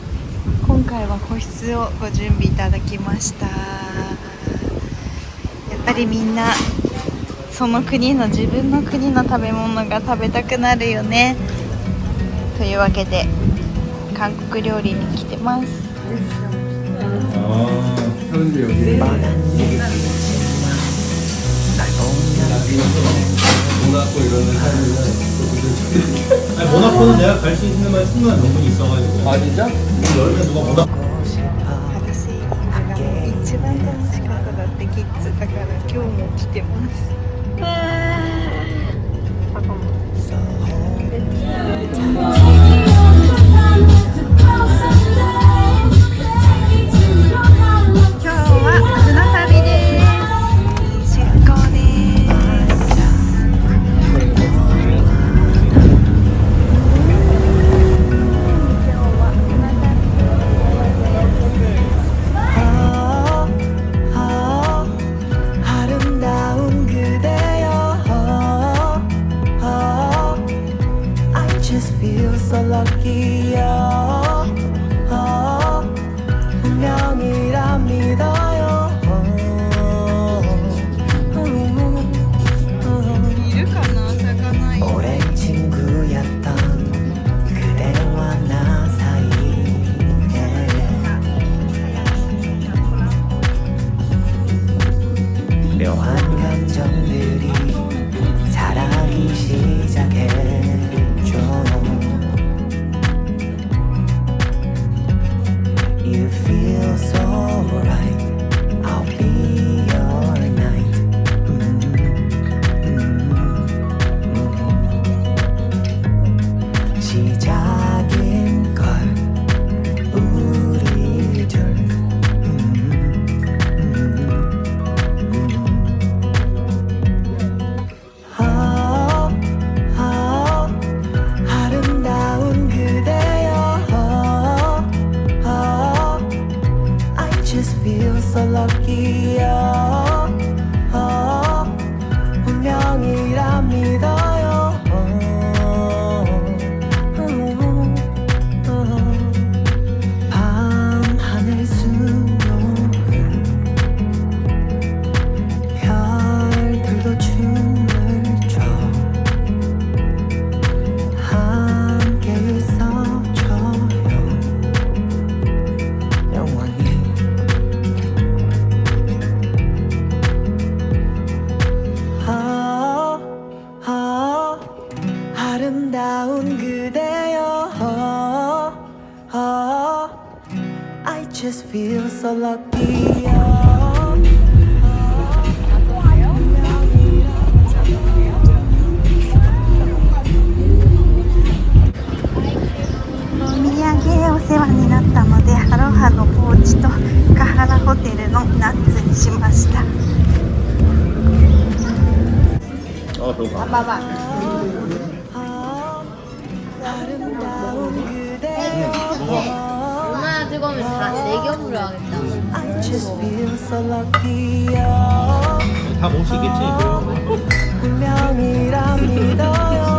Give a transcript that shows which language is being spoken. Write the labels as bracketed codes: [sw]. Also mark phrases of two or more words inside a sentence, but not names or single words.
[ja] 今回は個室をご準備いただきました。やっぱりみんなその国の自分の国の食べ物が食べたくなるよね。というわけで韓国料理に来てます。 [ko] 모나코 이런 데 살면 아니 모나코는 내가 갈 수 있는 데만 10만 넘게 있어가지고. 아 진짜? 여름에 누가 모나코 [ja] パラセーリングがもう一番楽しかっただってキッズだから今日も来てます。パパも今日は船旅です。出港です。今日は船旅です。 [ko] 아름다운 그대여 [en] I just feel so lucky [ko] 운명이라 믿어요 [ja] いるかな、咲かない。 [ko] 오랜 친구였던 그대와 나 사이에 묘한 감정들이 자라기 시작했죠 [en] You feel so right I'll be your night [ko] 시작인 걸 우리 둘 아름다운 그대여 [en] I just feel so lucky [ko] 운명이라 믿어요 밤하늘 수놓은 별들도 춤을 춰 함께 있어줘요 영원히 아름다운 그대여 [en] I just feel so lucky [ja] お土産お世話になったのでアロハのポーチとカハラホテルのナッツにしました。 [ko] 아 배고파. 아름다운 그대여 얼마나 뜨거우면 다 4겹으로 하겠다. [en] I just feel so lucky [ko] 다 먹을 수 있겠지 그럼. 운명이라 믿어요